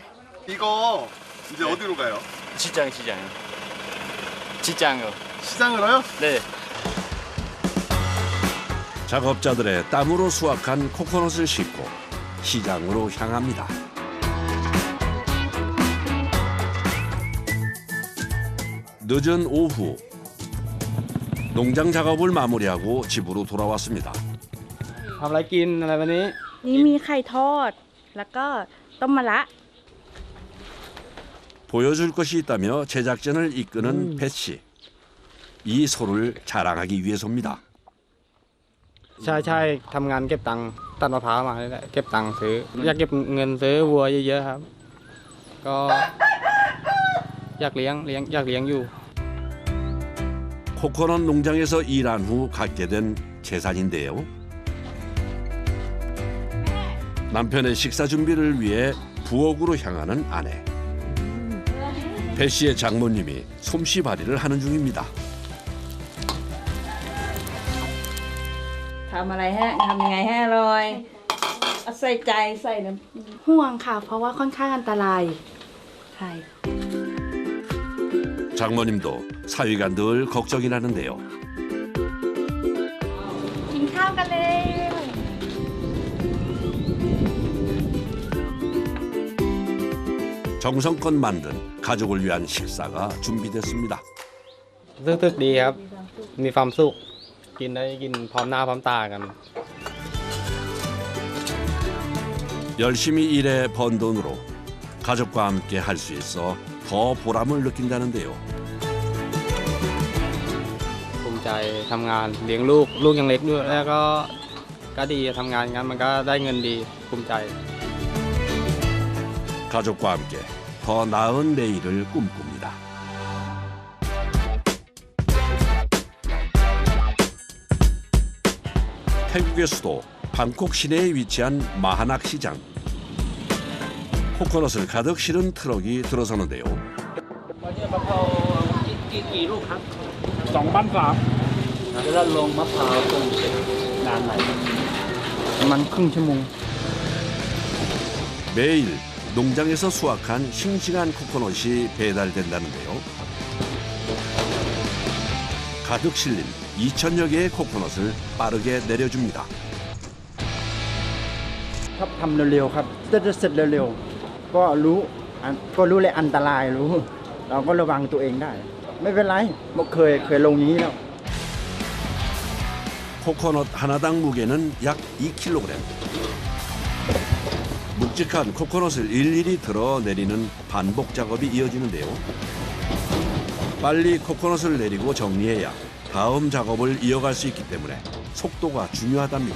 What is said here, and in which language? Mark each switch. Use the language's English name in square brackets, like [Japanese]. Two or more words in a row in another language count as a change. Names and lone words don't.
[Korean] 이거 이제 어디로 가요? 직장요. 시장으로요? 네. 작업자들의 땀으로 수확한 코코넛을 싣고 시장으로 향합니다. 늦은 오후 농장 작업을 마무리하고 집으로 돌아왔습니다. [Thai] ทำอะไรกินอะไรวันนี้ นี่มีไข่ทอด แล้วก็ต้มมะระ [Korean] 보여줄 것이 있다며 제작진을 이끄는 배 씨. 이 소를 자랑하기 위해서입니다. [Thai] ใช่ทำงานเก็บตังค์ตัดมะพร้าวมาเลยแหละเก็บตังค์ซื้ออยากเก็บเงินซื้อวัวเยอะๆครับ ก็อยากเลี้ยงอยู่ [Korean] 코코넛 농장에서 일한 후 갖게 된 재산인데요. 남편의 식사 준비를 위해 부엌으로 향하는 아내. 배 씨의 장모님이 솜씨 발휘를 하는 중입니다. [Thai] ทำอะไรฮะทำยังไงให้อร่อยเอาใส่ใจใส่น้ำห่วงค่ะ เพราะว่าค่อนข้างอันตรายใช่ [Korean] 장모님도 사위가 늘 걱정이 나는데요. [Thai] กินข้าวกันเลย [Korean] 정성껏 만든 가족을 위한 식사가 준비됐습니다. [Thai] รู้สึกดีครับ มีความสุขกินได้กินพร้อมหน้าพร้อมตากัน [Korean] 열심히 일해 번 돈으로 가족과 함께 할 수 있어 더 보람을 느낀다는데요. [Thai] ภูมิใจทำงานเลี้ยงลูกยังเล็กด้วยแล้วก็ดีทำงานงั้นมันก็ได้เงินดีภูมิใจ [Korean] 가족과 함께 더 나은 내일을 꿈꿉니다. 태국의 수도 방콕 시내에 위치한 마하낙 시장. 코코넛을 가득 실은 트럭이 들어서는데요. [Thai] แล้วลงมะพร้าวตรงนานไหนประมาณครึ่งชั่วโมง [Korean] 매일 농장에서 수확한 싱싱한 코코넛이 배달된다는데요. 가득 실린 2,000여 개의 코코넛을 빠르게 내려줍니다. [Thai] ชอบทำเร็วๆครับจะเสร็จเร็วๆก็รู้เลยอันตรายรู้เราก็ระวังตัวเองได้ไม่เป็นไรเคยลงอย่างนี้แล้ว [Korean] 코코넛 하나당 무게는 약 2kg. 묵직한 코코넛을 일일이 들어 내리는 반복 작업이 이어지는데요. 빨리 코코넛을 내리고 정리해야 다음 작업을 이어갈 수 있기 때문에 속도가 중요하답니다.